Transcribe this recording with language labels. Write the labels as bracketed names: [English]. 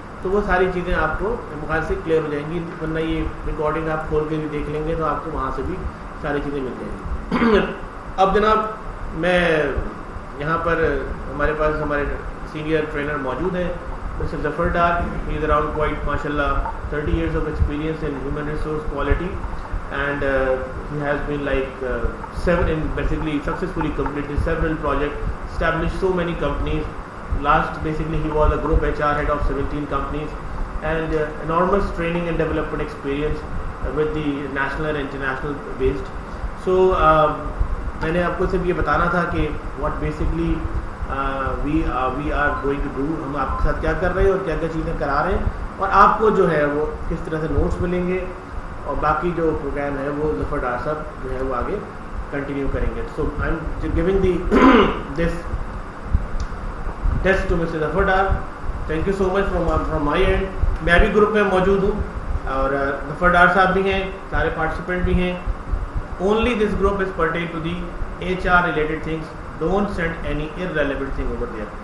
[Urdu] تو وہ ساری چیزیں آپ کو مختصر سے کلیئر ہو جائیں گی. ورنہ یہ ریکارڈنگ آپ کھول کے بھی دیکھ لیں گے تو آپ کو وہاں سے بھی ساری چیزیں مل جائیں گی. اب جناب میں یہاں پر ہمارے پاس ہمارے سینئر ٹرینر موجود ہیں، mister Zafar Dar. [English] He is around quite ماشاء اللہ 30 years of experience in human resource quality, and he has been like basically successfully completed several projects, established so many companies. Last basically he was a group HR head of 17 companies, and enormous training and development experience with the national and international based. [Urdu] So میں نے آپ کو صرف یہ بتانا تھا کہ [English] what basically we are going to do. [Urdu] ہم آپ کے ساتھ کیا کر رہے ہیں اور کیا کیا چیزیں کرا رہے ہیں، اور آپ کو جو ہے وہ کس طرح سے نوٹس ملیں گے، اور باقی جو پروگرام ہے وہ ظفر ڈار صاحب جو ہے وہ آگے کنٹینیو کریں گے. [English] So I am giving the this test to mister Zafar Dar. Thank you so much from my end. [Urdu] میں بھی گروپ میں موجود ہوں، اور ظفر ڈار صاحب بھی ہیں، سارے پارٹیسپینٹ بھی ہیں. [English] Only this group is pertaining to the HR related things. Don't send any irrelevant thing over there.